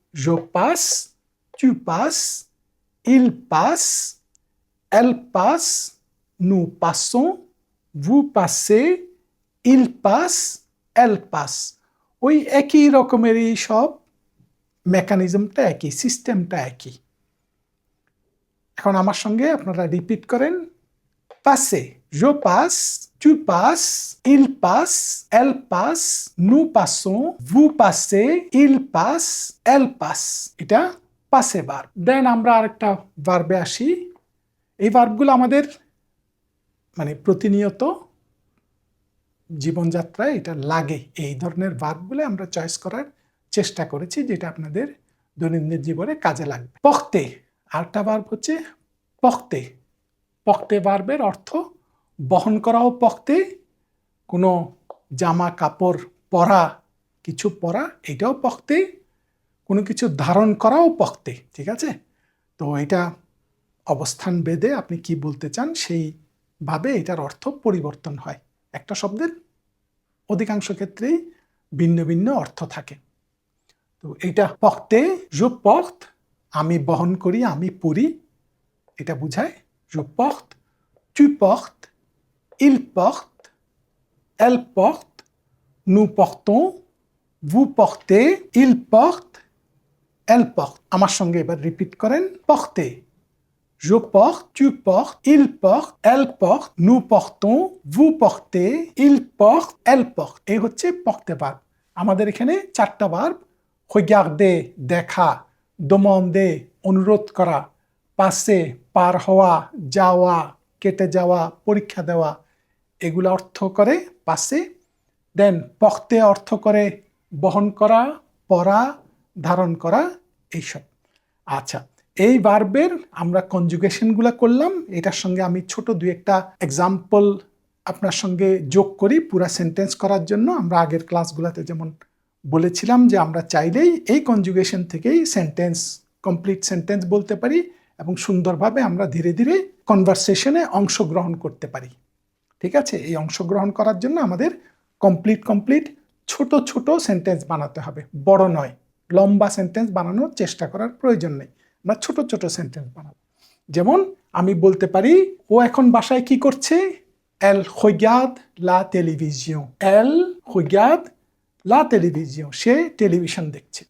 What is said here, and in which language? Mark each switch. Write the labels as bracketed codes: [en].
[fr] জো পাস, তু পাস, ইল পাস, এল পাস, নু পাসons, vous passez, il passe, elle passe। [bn] ওই একই রকমেরই সব, মেকানিজমটা একই, সিস্টেমটা একই। এখন আমার সঙ্গে আপনারা রিপিট করেন। [fr] পাসে, je passe, tu passes, il passe, elle passe, nous passons, vous passez, il passe, elle passe। [bn] এটা পাসে ভার্ব। দেন আমরা আরেকটা ভার্বে আসি। এই ভার্বগুলো আমাদের মানে প্রতিনিয়ত জীবনযাত্রায় এটা লাগে। এই ধরনের ভার্বগুলো আমরা চয়েস করার চেষ্টা করেছি, যেটা আপনাদের দৈনন্দিন জীবনে কাজে লাগবে। পখতে, আরেকটা ভার্ব হচ্ছে পখতে। পখতে ভার্বের অর্থ বহন করাও পখতে, কোনো জামা কাপড় পরা, কিছু পরা, এটাও পখতে, কোনো কিছু ধারণ করাও পখতে। ঠিক আছে? তো এটা অবস্থান ভেদে আপনি কি বলতে চান সেইভাবে এটার অর্থ পরিবর্তন হয়। একটা শব্দের অধিকাংশ ক্ষেত্রেই ভিন্ন ভিন্ন অর্থ থাকে। তো এটা পখতে, [fr] je porte, [bn] আমি বহন করি, আমি পরি, এটা বুঝায়। [fr] je porte, tu portes, il porte, elle porte, nous portons, vous portez, il porte, elle porte। [bn] আমার সঙ্গে এবার রিপিট করেন। [fr] পখতে, je porte, tu portes, il porte, elle porte, nous portons, vous portez, il porte, elle porte। [bn] এই হচ্ছে পখতে verb. আমাদের এখানে 4টা verb: regarder দেখা, demander অনুরোধ করা, passer পার হওয়া, যাওয়া, কেটে যাওয়া, পরীক্ষা দেওয়া, এগুলো অর্থ করে পাসে। দেন পখতে অর্থ করে বহন করা, পরা, ধারণ করা, এইসব। আচ্ছা, এই ভার্বের আমরা কনজুগেশনগুলো করলাম। এটার সঙ্গে আমি ছোট দুই একটা এক্সাম্পল আপনার সঙ্গে যোগ করি পুরা সেন্টেন্স করার জন্য। আমরা আগের ক্লাসগুলোতে যেমন বলেছিলাম যে আমরা চাইলেই এই কনজুগেশন থেকেই সেন্টেন্স, কমপ্লিট সেন্টেন্স বলতে পারি এবং সুন্দরভাবে আমরা ধীরে ধীরে কনভারসেশনে অংশগ্রহণ করতে পারি। ঠিক আছে? এই অংশগ্রহণ করার জন্য আমাদের কমপ্লিট ছোট ছোট সেন্টেন্স বানাতে হবে, বড় নয়। লম্বা সেন্টেন্স বানানোর চেষ্টা করার প্রয়োজন নেই, আমরা ছোট ছোট সেন্টেন্স বানাবো। যেমন আমি বলতে পারি, ও এখন বাসায় কি করছে? [fr] Elle regarde la télévision, elle regarde la télévision, [bn] সে টেলিভিশন দেখছে।